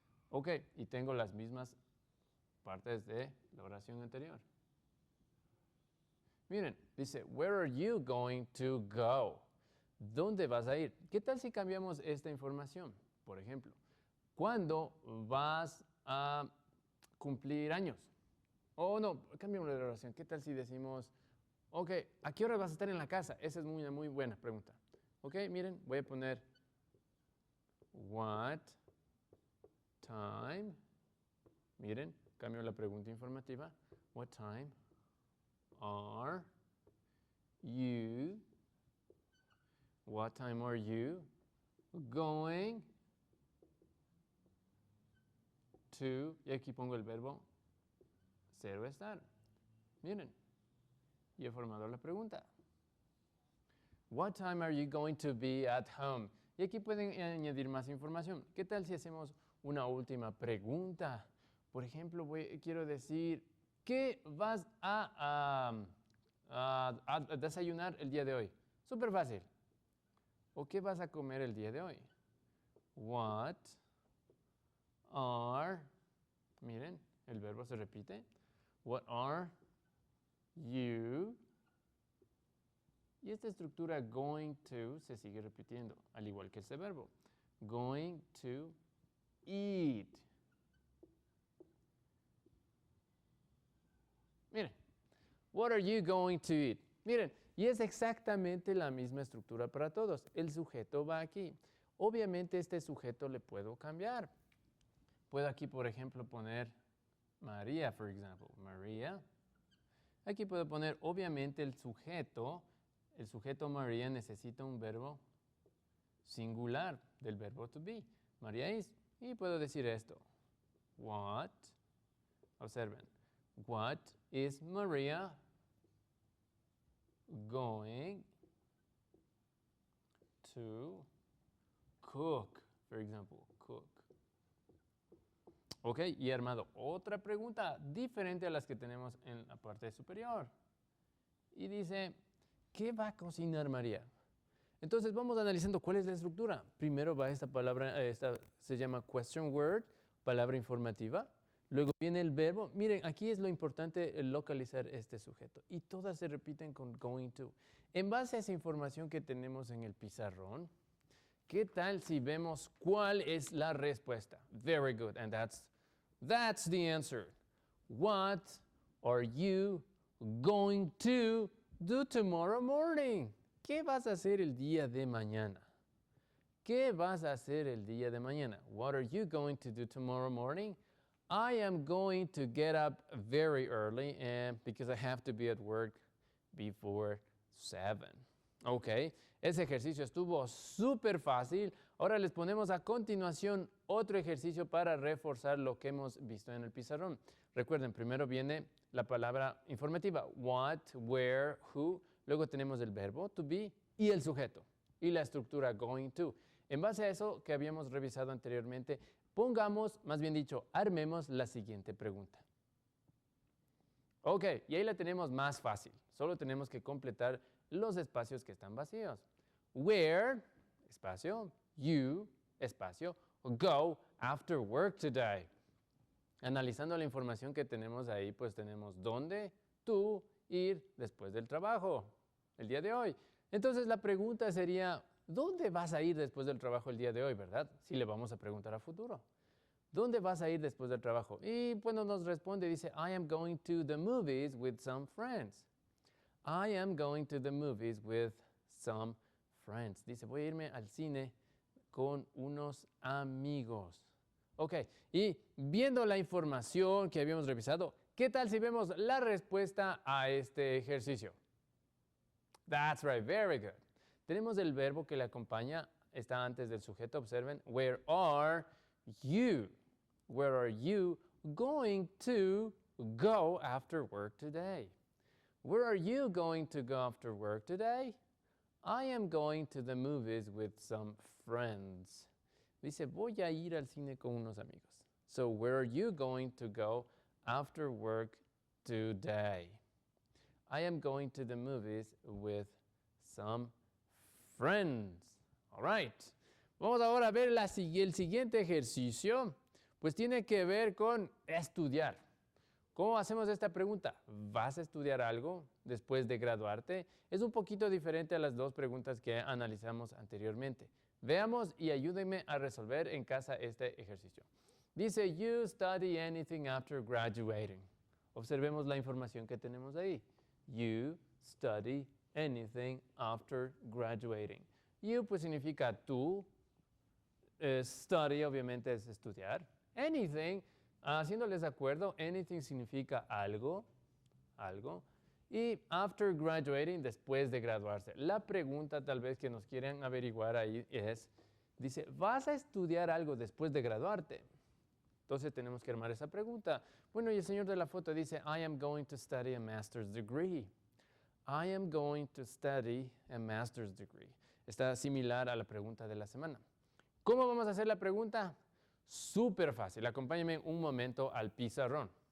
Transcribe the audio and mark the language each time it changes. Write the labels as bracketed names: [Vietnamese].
[Spanish] Ok, y tengo las mismas partes de la oración anterior. Miren, dice, [English] where are you going to go? [Spanish] ¿Dónde vas a ir? ¿Qué tal si cambiamos esta información? Por ejemplo, ¿cuándo vas a cumplir años? Oh, no, cambiamos la oración. ¿Qué tal si decimos, ok, ¿a qué hora vas a estar en la casa? Esa es una muy buena pregunta. Ok, miren, voy a poner [English] what time. [Spanish] Miren, cambio la pregunta informativa. [English] What time are you? What time are you going to? [Spanish] Y aquí pongo el verbo ser o estar. Miren, y he formado la pregunta. [English] What time are you going to be at home? [Spanish] Y aquí pueden añadir más información. ¿Qué tal si hacemos una última pregunta? Por ejemplo, quiero decir, ¿qué vas a desayunar el día de hoy? Súper fácil. ¿O qué vas a comer el día de hoy? [English] What are, [Spanish] miren, el verbo se repite. [English] What are you? [Spanish] Y esta estructura going to se sigue repitiendo, al igual que este verbo. [English] Going to eat. Miren, what are you going to eat? [Spanish] Miren, y es exactamente la misma estructura para todos. El sujeto va aquí. Obviamente este sujeto le puedo cambiar. Puedo aquí, por ejemplo, poner María, por ejemplo. María. Aquí puedo poner, obviamente, el sujeto. El sujeto María necesita un verbo singular del verbo to be. [English] María is. [Spanish] Y puedo decir esto. [English] What, observen, what is Maria going to cook? For example, cook. [Spanish] Ok, y he armado otra pregunta diferente a las que tenemos en la parte superior. Y dice, ¿qué va a cocinar María? Entonces vamos analizando cuál es la estructura. Primero va esta palabra, esta se llama question word, palabra informativa. Luego viene el verbo. Miren, aquí es lo importante localizar este sujeto. Y todas se repiten con going to. En base a esa información que tenemos en el pizarrón, ¿qué tal si vemos cuál es la respuesta? [English] Very good, and that's the answer. What are you going to do tomorrow morning? [Spanish] ¿Qué vas a hacer el día de mañana? ¿Qué vas a hacer el día de mañana? [English] What are you going to do tomorrow morning? I am going to get up very early because I have to be at work before 7. [Spanish] Ok, ese ejercicio estuvo súper fácil. Ahora les ponemos a continuación otro ejercicio para reforzar lo que hemos visto en el pizarrón. Recuerden, primero viene la palabra informativa, what, where, who. Luego tenemos el verbo to be y el sujeto y la estructura going to. En base a eso que habíamos revisado anteriormente, pongamos, más bien dicho, armemos la siguiente pregunta. Ok, y ahí la tenemos más fácil. Solo tenemos que completar los espacios que están vacíos. [English] Where, espacio, you, espacio, go after work today. [Spanish] Analizando la información que tenemos ahí, pues tenemos dónde, tú, ir después del trabajo, el día de hoy. Entonces la pregunta sería, ¿dónde vas a ir después del trabajo el día de hoy, verdad? Si le vamos a preguntar a futuro. ¿Dónde vas a ir después del trabajo? Y bueno, nos responde, dice, [English] I am going to the movies with some friends. I am going to the movies with some friends. [Spanish] Dice, voy a irme al cine con unos amigos. Ok, y viendo la información que habíamos revisado, ¿qué tal si vemos la respuesta a este ejercicio? [English] That's right, very good. [Spanish] Tenemos el verbo que le acompaña, está antes del sujeto, observen. [English] Where are you? Where are you going to go after work today? Where are you going to go after work today? I am going to the movies with some friends. Dice, voy a ir al cine con unos amigos. So, where are you going to go after work today? I am going to the movies with some friends. All right. [Spanish] Vamos ahora a ver el siguiente ejercicio. Pues tiene que ver con estudiar. ¿Cómo hacemos esta pregunta? ¿Vas a estudiar algo después de graduarte? Es un poquito diferente a las dos preguntas que analizamos anteriormente. Veamos y ayúdenme a resolver en casa este ejercicio. Dice, [English] you study anything after graduating. [Spanish] Observemos la información que tenemos ahí. [English] You study anything after graduating. [Spanish] You pues significa tú. Study obviamente es estudiar. Anything, haciéndoles de acuerdo, anything significa algo, algo. Y after graduating, después de graduarse. La pregunta tal vez que nos quieren averiguar ahí es, dice, ¿vas a estudiar algo después de graduarte? Entonces tenemos que armar esa pregunta. Bueno, y el señor de la foto dice, [English] I am going to study a master's degree. I am going to study a master's degree. [Spanish] Está similar a la pregunta de la semana. ¿Cómo vamos a hacer la pregunta? Súper fácil. Acompáñenme un momento al pizarrón.